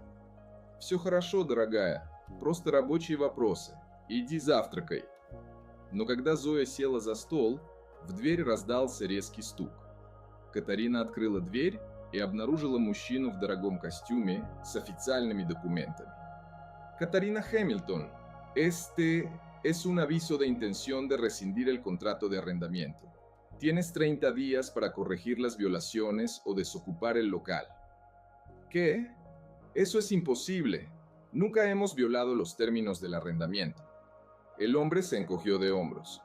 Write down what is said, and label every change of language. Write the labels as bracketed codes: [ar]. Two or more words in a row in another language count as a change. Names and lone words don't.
[ru] «Все хорошо, дорогая, просто рабочие вопросы. Иди завтракай». Но когда Зоя села за стол, в дверь раздался резкий стук. Катарина открыла дверь и обнаружила мужчину в дорогом костюме с официальными документами. [es] Katarina Hamilton, este es un aviso de intención de rescindir el contrato de arrendamiento. Tienes 30 días para corregir las violaciones o desocupar el local. ¿Qué? Eso es imposible. Nunca hemos violado los términos del arrendamiento. El hombre se encogió de hombros.